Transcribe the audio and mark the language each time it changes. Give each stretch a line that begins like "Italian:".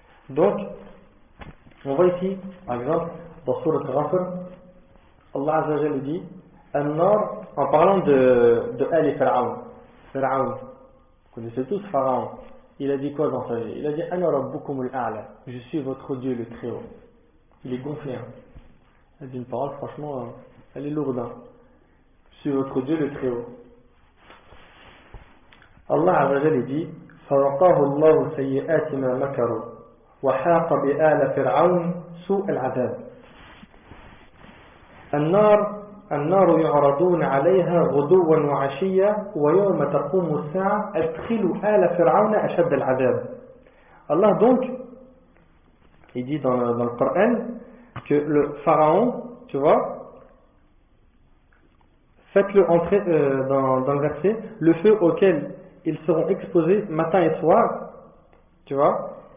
French: Donc, on voit ici, par exemple, dans Surat Ghafir, Allah Azza wa Jalla dit An-Nar, en parlant de Ali Pharaon. Pharaon, vous connaissez tous Pharaon. Il a dit quoi dans sa vie? Il a dit
Arabic: Ana Rabbukumul A'la,
French: je suis votre Dieu le très haut. Il est gonflé. Elle dit une parole, franchement, elle est lourde. Je suis votre Dieu le très haut.
Arabic: Allah Azza wa Jalla dit فَوَقَاهُ اللَّهُ سَيِّئَاتِ مَا مَكَرُوا وَحَاقَ بِآلَ فِرْعَوْنَ سُوءَ الْعَذَابِ. النار يعرضون عليها غدوا وعشيا ويوم تقوم الساعة أدخلوا آل فرعون أشد العذاب.
French: Allah donc, il dit dans le Coran que le pharaon, tu vois, faites-le entrer dans le verset, le feu auquel ils seront exposés matin et soir, tu vois.